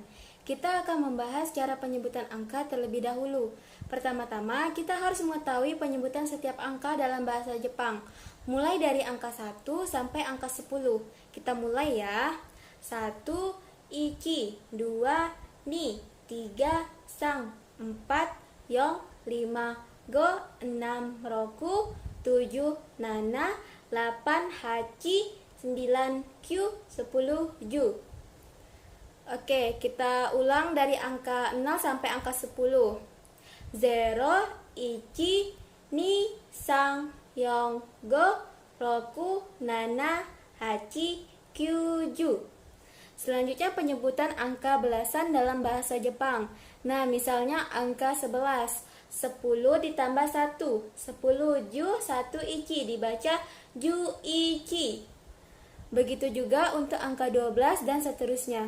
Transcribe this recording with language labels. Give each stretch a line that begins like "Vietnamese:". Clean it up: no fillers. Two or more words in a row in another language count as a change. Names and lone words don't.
Indonesian: Kita akan membahas cara penyebutan angka terlebih dahulu. Pertama-tama, kita harus mengetahui penyebutan setiap angka dalam bahasa Jepang, mulai dari angka 1 sampai angka 10. Kita mulai ya. 1 ichi, 2 ni, 3 sang, 4 yong, 5 go, 6 roku, 7 nana, 8 hachi, 9 kyu, 10 ju. Oke, kita ulang dari angka 0 sampai angka 10.
Japanese: 0, ichi, ni, sang, yong, go, roku, nana, hachi, kyuju.
Indonesian: Selanjutnya penyebutan angka belasan dalam bahasa Jepang. Nah, misalnya angka 11. 10 ditambah 1. 10 ju, 1 ichi, dibaca
Japanese: ju ichi.
Indonesian: Begitu juga untuk angka 12 dan seterusnya.